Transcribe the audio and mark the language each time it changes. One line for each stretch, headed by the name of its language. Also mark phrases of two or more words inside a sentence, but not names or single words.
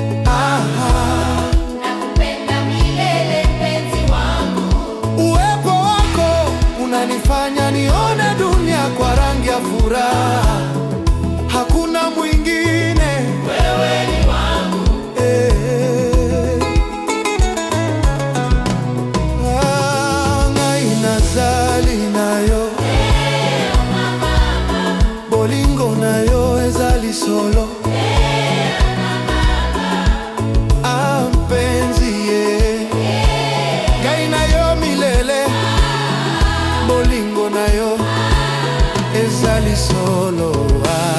Swahili: Aha. Nakupenda milele mpenzi wangu. Uwepo wako unanifanya nione dunia kwa rangi ya furaha. Hakuna mwingine. Wewe ni wangu. Eh.
Lingala: Ah, ngai nazali na yo. Bolingo na yo ezali solo. Ah, mpenzi ye. Ngai na yo milele. Bolingo na yo ezali solo. Ah.